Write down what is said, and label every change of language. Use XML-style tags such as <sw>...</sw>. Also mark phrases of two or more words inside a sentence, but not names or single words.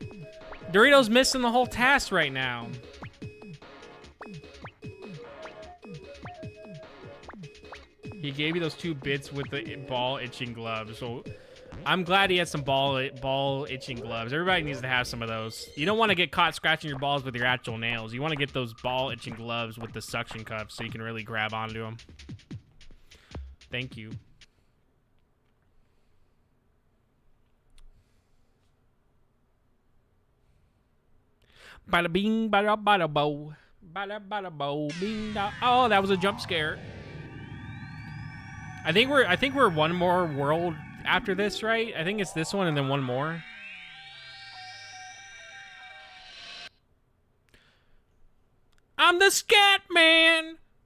<en>Dorito's missing the whole task right now. He gave you those 2 bits with the ball itching gloves. So I'm glad he had some ball itching gloves. Everybody needs to have some of those. You don't want to get caught scratching your balls with your actual nails. You want to get those ball itching gloves with the suction cups so you can really grab onto them. Thank you. Bada bing, bada bada bo, bada bada bo, bing da. Oh, that was a jump scare. I think we're one more world after this, right? I think it's this one and then one more. I'm the scat man.</en>